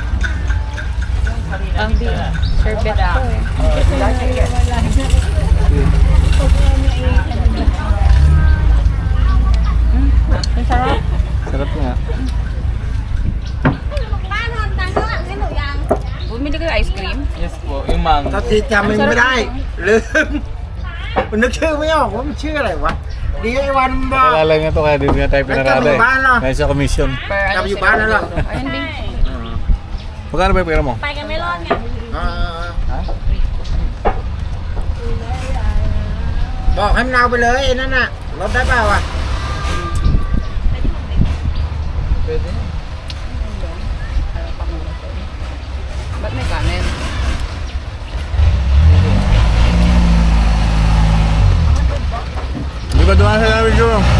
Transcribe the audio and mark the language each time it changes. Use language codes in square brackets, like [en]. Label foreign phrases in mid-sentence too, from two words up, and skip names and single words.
[tl] ang sherbet ko eh. Ang sarap. Sarap nga. Bumili kayo ice cream? Yes po, yung mango. [th] ก็ที่จำไม่ได้ลืมมันนึกชื่อไม่ออกว่ามันชื่ออะไรวะดีไอ้วันบอก [tl] Alala nga to kaya dito nga tayo pinarada eh. Ay, no? Dahil sa commission. Per Sabi yung bala lang. Ayun din. Magkano ba yung pera mo? [th] บอกให้มันเอาไปเลยไอ้นั่นน่ะลดได้เปล่าอ่ะ [tl] Pwede. Ba't may kanin? Di ba dumaan sa Rio?